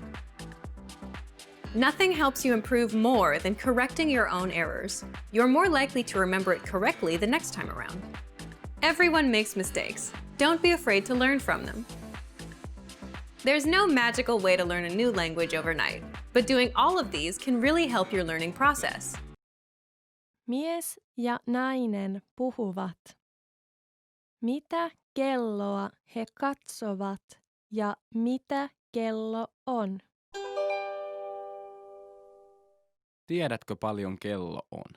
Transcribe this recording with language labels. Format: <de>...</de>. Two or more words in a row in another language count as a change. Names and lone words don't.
<en>Nothing helps you improve more than correcting your own errors. You're more likely to remember it correctly the next time around. Everyone makes mistakes. Don't be afraid to learn from them. There's no magical way to learn a new language overnight, but doing all of these can really help your learning process.</en> <fi>Mies ja nainen puhuvat. Mitä kelloa he katsovat ja mitä kello on? Tiedätkö paljon kello on?</fi>